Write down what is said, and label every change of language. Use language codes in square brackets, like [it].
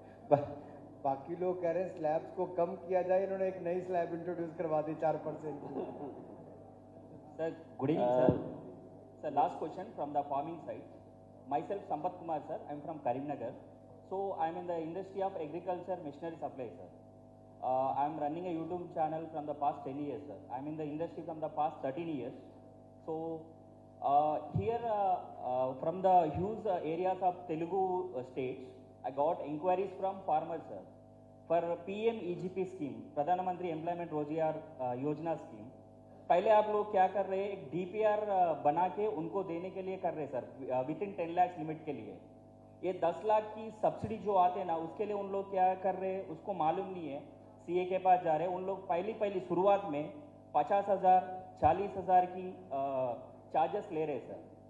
[hi] बाकी लोग कह रहे हैं स्लैब्स को कम किया जाए, इन्होंने एक नई स्लैब इंट्रोड्यूस करवा दी 4%. [en] Sir, good evening, sir. Sir, last question from the farming side. Myself, Sampat Kumar, sir. I'm from Karimnagar. So, I'm in the industry of agriculture machinery supply, sir. I'm running a YouTube channel from the past 10 years, sir. I'm in the industry from the past 13 years. So, here from the huge areas of Telugu states, I got inquiries from farmers, sir, for PM EGP scheme, Pradhan Mantri Employment Rozgar Yojana scheme. [hi] पहले आप लोग क्या कर रहे हैं, एक DPR बना के उनको देने के लिए कर रहे हैं sir, with in 10 lakh limit के लिए. ये 10 लाख की सब्सिडी जो आते हैं ना, उसके लिए उन लोग क्या कर रहे हैं उसको मालूम नहीं है. CA के पास जा रहे हैं, उन लोग पहली शुरुआत में 50,000 40,000 की चार्जेस ले रहे सर.